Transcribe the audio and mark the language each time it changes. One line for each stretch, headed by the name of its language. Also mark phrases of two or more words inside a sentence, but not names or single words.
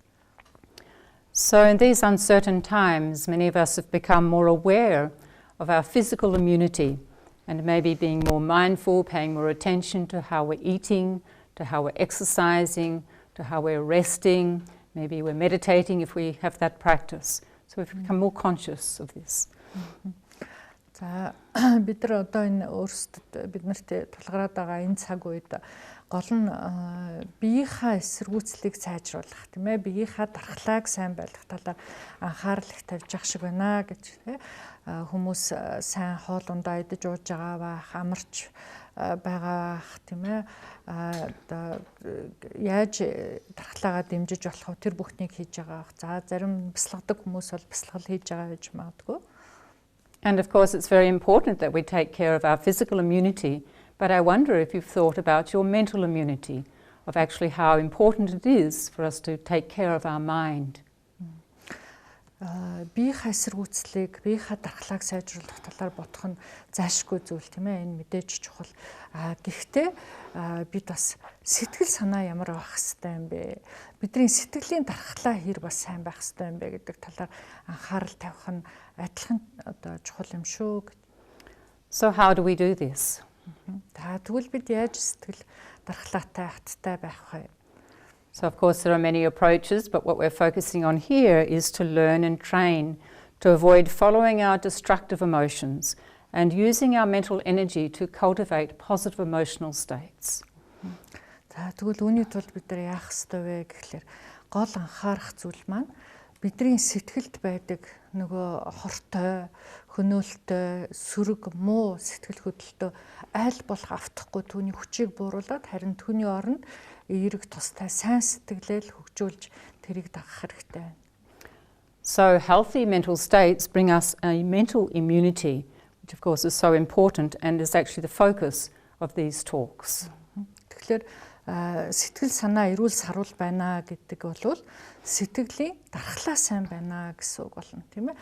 English: So in these uncertain times, many of us have become more aware of our physical immunity and maybe being more mindful, paying more attention to how we're eating, to how we're exercising, to how we're resting, maybe we're meditating if we have that practice. So we've become more conscious of this.
Mongolian: За бид нар одоо энэ өөрсдөд бид нарт тулгараад байгаа энэ цаг үед гол нь биеийнхаа эсэргүүцлийг сайжруулах тийм ээ биеийнхаа дархлааг сайн байлгах талаар анхаарал их тавьж ах шиг байна гэж тийм хүмүүс сайн хоол ундаа идэж ууж байгаа бах амарч байгаа бах тийм ээ одоо яаж дархлаагаа дэмжиж болох вэ тэр бүхнийг хийж байгаа бах за зарим бясалгадаг хүмүүс бол бясалгал хийж байгаа гэж магадгүй.
English: And of course, it's very important that we take care of our physical immunity, but I wonder if you've thought about your mental immunity, of actually how important it is for us to take care of our mind.
Mongolian: Биеийнхээ эсэргүүцлийг, биеийнхээ дархлааг сайжруулах талаар бодох нь зайлшгүй зүйл тийм ээ энэ мэдээж чухал. Гэхдээ бид бас сэтгэл санаа ямар байх хэвтэй юм бэ? Бидний сэтгэлийн дархлаа хэр бас сайн байх хэвтэй юм бэ гэдэг талаар анхаарал тавих нь адилхан одоо чухал юм шүү.
English: So how do we do this?
Mongolian: Тэгвэл бид яаж сэтгэл дархлаатай хаттай байх вэ?
English: So of course there are many approaches, but what we're focusing on here is to learn and train to avoid following our destructive emotions and using our mental energy to cultivate positive emotional states.
Mongolian: Тэгвэл үүний тулд бид нар яах ёстой вэ гэхлээр гол анхаарах зүйл маань бидний сэтгэлд байдаг нөгөө хортой, хөнөөлтөй, сөрөг, муу сэтгэл хөдлөлтөө аль болох автахгүй түүний хүчийг бууруулад харин түүний оронд эерэг тустай сайн сэтгэлээр хөгжүүлж тэрийг дагах хэрэгтэй байна.
English: So healthy mental states bring us a mental immunity, which of course is so important and is actually the focus of these talks.
Mongolian: Тэгэхээр сэтгэл санаа эрүүл сарвал байна гэдэг бол сэтгэлийн дархлаа сайн байна гэсэн үг болно, тийм ээ.